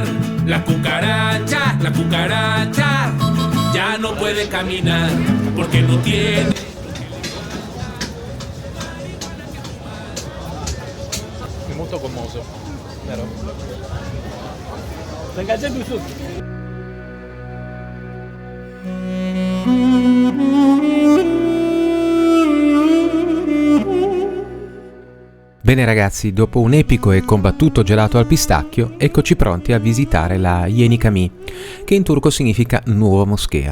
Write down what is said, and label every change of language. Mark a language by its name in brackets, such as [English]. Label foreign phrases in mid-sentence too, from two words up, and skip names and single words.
[Spanish] La cucaracha ya no puede caminar porque no tiene. [Italian] È molto commosso, vero? Ragazzi, più su. Bene ragazzi, dopo un epico e combattuto gelato al pistacchio, eccoci pronti a visitare la Yeni Cami, che in turco significa nuova moschea.